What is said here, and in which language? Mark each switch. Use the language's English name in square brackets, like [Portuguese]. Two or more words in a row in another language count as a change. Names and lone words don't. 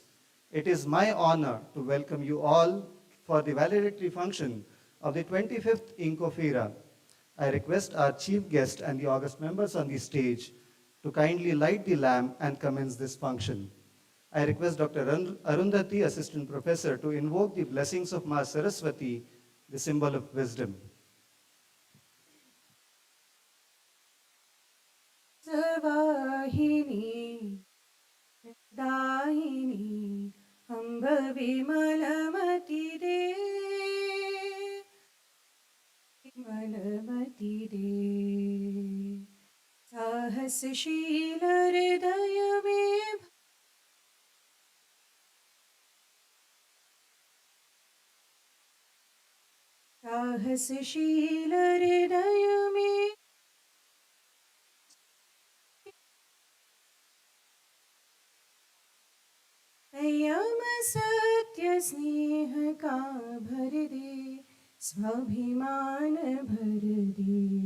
[English] It is my honor to welcome you all for the valedictory function of the 25th INCOFYRA. I request our chief guest and the august members on the stage to kindly light the lamp and commence this function. I request Dr. Arundhati, Assistant Professor, to invoke the blessings of Ma Saraswati, the symbol of wisdom. [Hindi] सवाहिनी, दाहिनी, अम्बा विमलमति दे, विमलमति दे, साहसशील हृदय में साहसशील हृदय में संयम सत्य स्नेह का भर दे स्वाभिमान भर दे